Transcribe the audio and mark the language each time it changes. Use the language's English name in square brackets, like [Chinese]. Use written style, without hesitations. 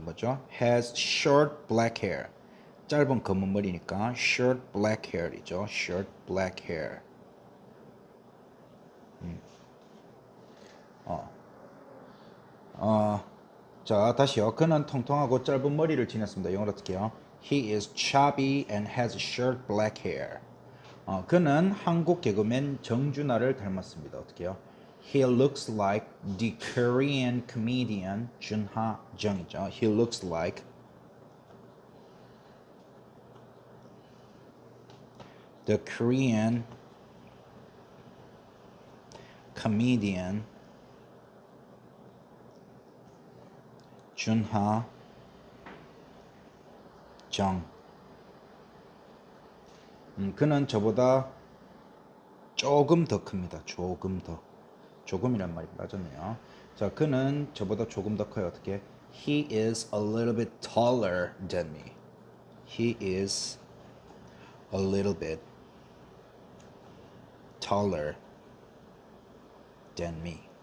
[Korean] 뭐죠? [English] Has short black hair. [Korean] 짧은 검은 머리니까 [English] short black hair [Korean] 이죠. [English] short black hair. [Korean] 자, 다시요. 그는 통통하고 짧은 머리를 지녔습니다. 영어로 어떻게 해요? [English] He is chubby and has short black hair. [Korean] 그는 한국 개그맨 정준하를 닮았습니다. 어떻게 해요? [English] He looks like the Korean comedian 준하 정이죠. He looks like the Korean comedian 준하 정. [Korean] 그는 저보다 조금 더 큽니다. 조금 더. 조금이란 말이 빠졌네요. 자, 그는 저보다 조금 더 커요. 어떻게? [English] He is a little bit taller than me. He is a little bit taller than me.